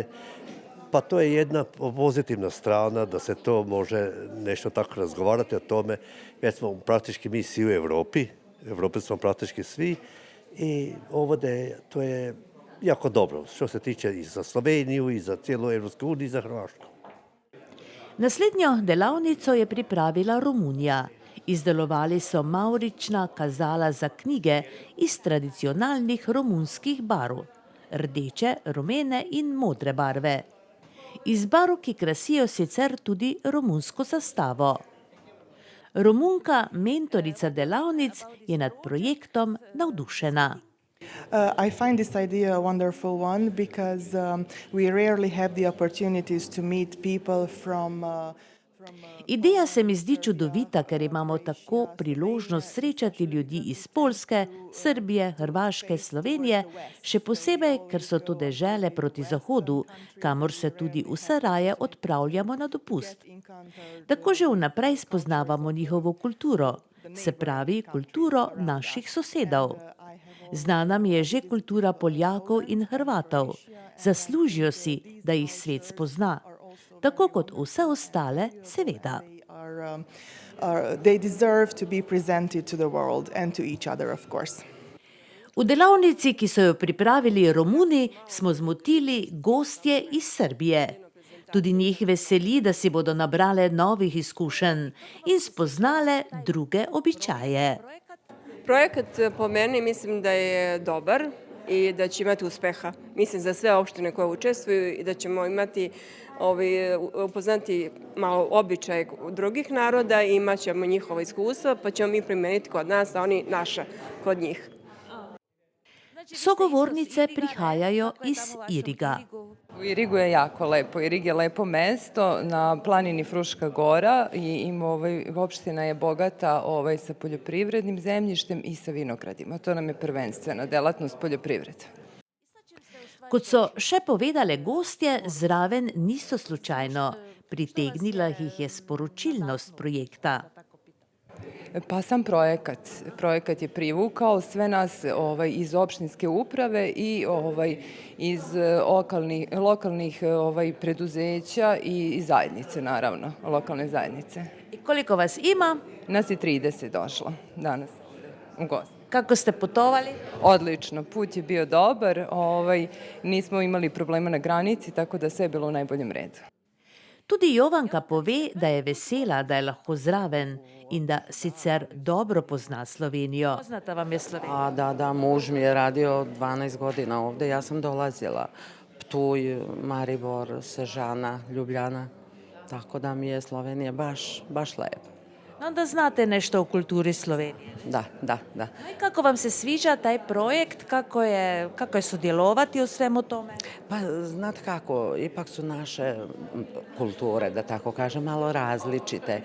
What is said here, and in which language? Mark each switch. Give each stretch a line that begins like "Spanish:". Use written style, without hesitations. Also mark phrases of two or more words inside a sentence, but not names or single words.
Croatian: Pa to je jedna pozitivna strana da se to može nešto tako razgovarati o tome. Jer smo praktički mi svi u Evropi smo praktički svi i ovdje to je jako dobro što se tiče i za Sloveniju i za cijelu Evropsku uniju i za Hrvatsku.
Slovenian: Naslednjo delavnico je pripravila Romunija. Izdelovali so mavrična kazala za knjige iz tradicionalnih romunskih barv, rdeče, rumene in modre barve. Iz barv, ki krasijo sicer tudi romunsko zastavo. Romunka, mentorica delavnic, je nad projektom navdušena.
English: I find this idea a wonderful one because we rarely have the opportunities to meet people from
Slovenian: Ideja se mi zdi čudovita, ker imamo tako priložnost srečati ljudi iz Poljske, Srbije, Hrvaške, Slovenije, še posebej, ker so to dežele proti zahodu, kamor se tudi vse raje odpravljamo na dopust. Tako že vnaprej spoznavamo njihovo kulturo, se pravi kulturo naših sosedov. Znana mi je že kultura Poljakov in Hrvatov. Zaslužijo si, da jih svet spozna. Tako kot vse ostale, seveda.
English: They deserve to be presented to the world and to each other, of course.
Slovenian: V delavnici, ki so jo pripravili Romuni, smo zmotili gostje iz Srbije. Tudi njih veseli, da si bodo nabrale novih izkušenj in spoznale druge običaje.
Serbian: Projekat po meni mislim da je dobar i da će imati uspeha. Mislim za sve opštine koje učestvuju i da ćemo imati upoznati malo običaje drugih naroda i imat ćemo njihovo iskustvo, pa ćemo mi primeniti kod nas, a oni naša kod njih.
Slovenian: Sogovornice prihajajo iz Iriga.
Serbian: U Irigu je jako lepo. Irig je lepo mesto na planini Fruška gora i opština je bogata sa poljoprivrednim zemljištem i sa vinogradima. To nam je prvenstvena delatnost poljoprivrede.
Slovenian: Kot so še povedale gostje, zraven niso slučajno. Pritegnila jih je sporočilnost projekta.
Serbian: Pa sam projekat je privukao sve nas iz opštinske uprave i iz lokalnih preduzeća i zajednice, naravno, lokalne zajednice. I koliko vas ima? Nas je 30 došlo danas u gost. Kako ste putovali? Odlično, put je bio dobar, nismo imali problema na granici, tako da sve je bilo u najboljem redu.
Slovenian: Tudi Jovanka pove, da je vesela, da je lahko zraven in da sicer dobro pozna Slovenijo.
Serbian: Poznata vam je Slovenija? Da, muž mi je radio 12 godina ovdje, ja sam dolazila. Ptuj, Maribor, Sežana, Ljubljana, tako da mi je Slovenija baš lepa. Onda znate nešto o kulturi Slovenije. Da.
Croatian: I kako vam se sviđa taj projekt, kako je sudjelovati u svemu tome? Pa znate kako, ipak su naše kulture, da tako kažem, malo različite.